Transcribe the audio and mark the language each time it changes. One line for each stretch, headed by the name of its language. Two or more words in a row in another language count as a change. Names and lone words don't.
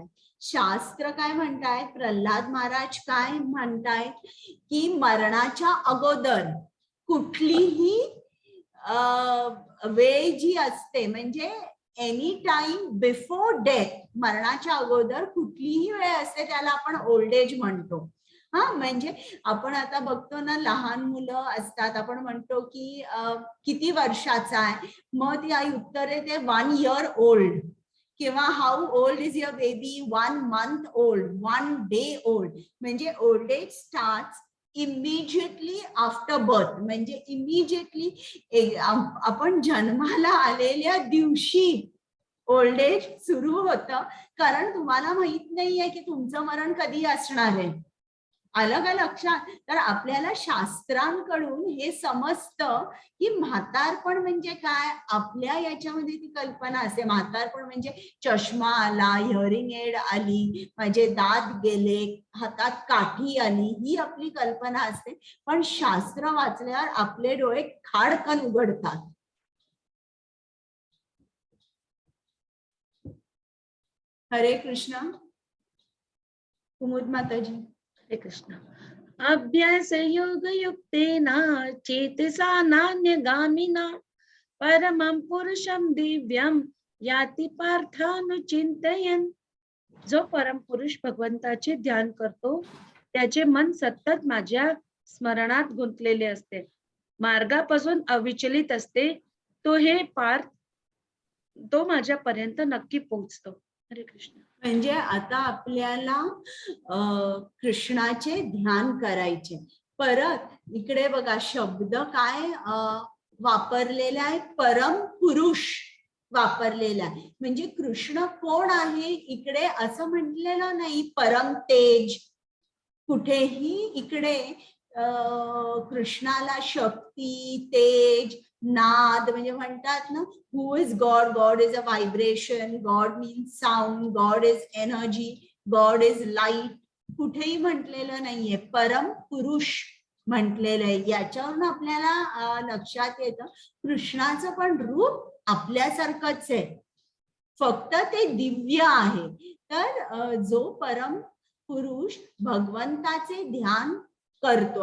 Marathi: शास्त्र काय म्हणतायत, प्रल्हाद महाराज काय म्हणतायत की मरणाच्या अगोदर कुठलीही वेळ जी असते, म्हणजे
English: any time before death,
Marathi: मरणाच्या अगोदर कुठलीही वेळ असते त्याला आपण
English: old age
Marathi: म्हणतो. हा, म्हणजे आपण आता बघतो ना लहान मुलं असतात, आपण म्हणतो की किती वर्षाचा आहे, मग ती आई उत्तर देते
English: 1 year old,
Marathi: किंवा
English: how old is your baby, 1 month old, 1 day old. म्हणजे old age starts immediately after birth,
Marathi: म्हणजे इमिजिएटली आपण जन्माला आलेल्या दिवशी
English: old age
Marathi: सुरू होतं, कारण तुम्हाला माहित नाहीये की तुमचं मरण कधी असणार आहे. आलं का लक्षात? तर आपल्याला शास्त्रांकडून हे समजतं की म्हातारपण म्हणजे काय. आपल्या याच्यामध्ये ती कल्पना असते म्हातारपण म्हणजे चष्मा आला,
English: hearing aid
Marathi: आली, माझे दात गेले, हातात काठी आली, ही आपली कल्पना असते. पण शास्त्र वाचल्यावर आपले डोळे खाडकन उघडतात. हरे कृष्ण. कुमुद माताजी. हरे कृष्ण.
Sanskrit: अभ्यास योग युक्तेना चेतसा नान्यगामिना परमं पुरुषं दिव्यं याति पार्थानुचिंतयन्.
Marathi: जो परम पुरुष भगवंताचे ध्यान करतो त्याचे मन सतत माझ्या स्मरणात गुंतलेले असते, मार्गापासून अविचलित असते. तो माझ्यापर्यंत नक्की पोहोचतो. हरे कृष्ण. म्हणजे आता आपल्याला कृष्णाचे ध्यान करायचे. परत इकडे बघा शब्द काय वापरलेला आहे, परम पुरुष वापरलेला आहे. म्हणजे कृष्ण कोण आहे इकडे असं म्हटलेलं नाही परम तेज. कुठेही इकडे कृष्णाला शक्ती, तेज, नाद म्हणजे म्हणतात ना,
English: who is God. God is a vibration, God means sound, God is energy, God is light.
Marathi: कुठेही म्हटलेलं नाहीये, परम पुरुष म्हटलेलं आहे. याच्यावरून आपल्याला लक्षात येतं कृष्णाचं पण रूप आपल्यासारखंच आहे, फक्त ते दिव्य आहे. तर जो परम पुरुष भगवंताचे ध्यान करतो.